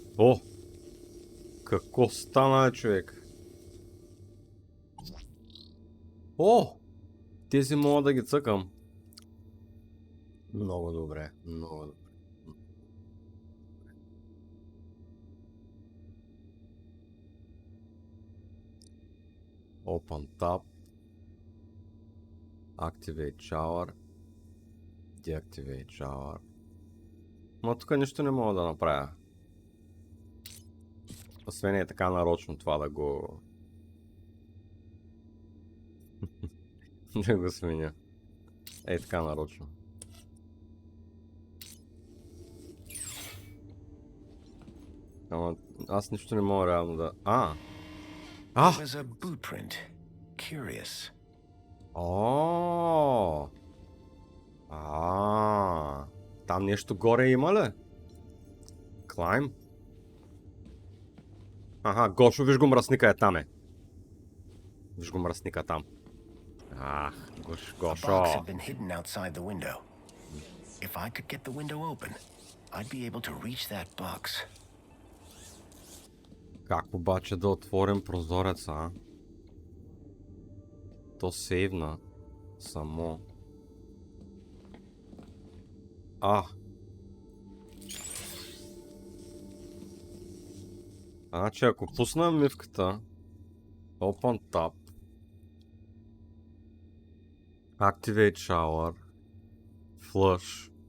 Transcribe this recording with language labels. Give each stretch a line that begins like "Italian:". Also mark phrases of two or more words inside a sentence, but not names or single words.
Bulgarian: Какво стана, човек? Тези мога да ги цъкам. Много добре, много добре.
English: Open tab. Activate shower. Deactivate shower.
Bulgarian: Но тук нищо не мога да направя. Освен е така нарочно това да го... да го сменя. Така нарочно. Ама аз нищо не мога реално да...
English: It was a boot print. Curious.
Bulgarian: Там нещо горе има ли?
English: Climb?
Bulgarian: Гошо, виж го мръсника там е. Виж го мръсника там. Гошо.
English: A box had been hidden outside the window. If I could get the window open, I'd be able to reach that box.
Bulgarian: Как обаче да отворим прозореца? То сейвна само. Значи ако пусна мивката,
English: Open Tab, Activate Shower, Flush.